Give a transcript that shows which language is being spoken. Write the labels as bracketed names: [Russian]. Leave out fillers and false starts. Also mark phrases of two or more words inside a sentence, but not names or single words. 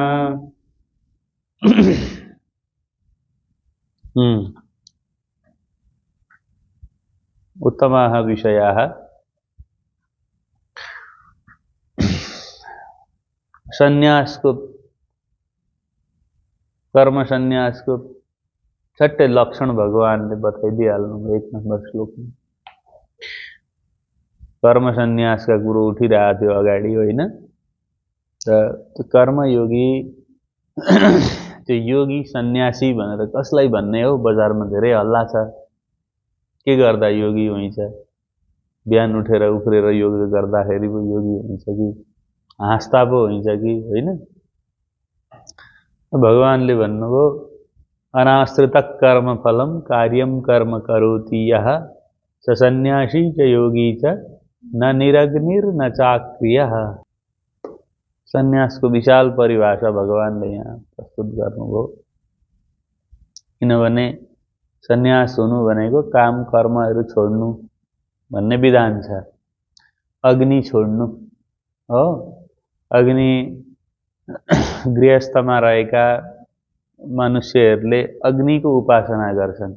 [Sanskrit] उत्तमाः विषयाः। [Nepali] संन्यासको, कर्म संन्यासको छट्टै लक्षण भगवानले बताइदिइहाल्नु 1 नम्बर श्लोकमा। कर्म संन्यासका कुरो उठिरहेको थियो अगाडि, होइन? र त्यो कर्मयोगी त्यो योगी सन्यासी भनेर कसलाई भन्ने हो? बजारमा धेरै हल्ला छ। के गर्दा योगी हुन्छ? बिहान उठेर उफ्रेर योग गर्दाखेरि पो योगी हुन्छ कि हाँस्दा पो हुन्छ कि होइन? भगवानले भन्नुभयो [Sanskrit] अनाश्रित कर्म फलम कार्यम कर्म करोति यः स सन्यासी च योगी च न निरग्निर न चाक्रिय। [Nepali] सन्यासको विशाल परिभाषा भगवानले यहाँ प्रस्तुत गर्नुभयो। किनभने सन्यास हुनु भनेको काम कर्महरू छोड्नु भन्ने विधान छ। अग्नि छोड्नु हो। अग्नि गृहस्थमा रहेका मनुष्यहरूले अग्निको उपासना गर्छन्।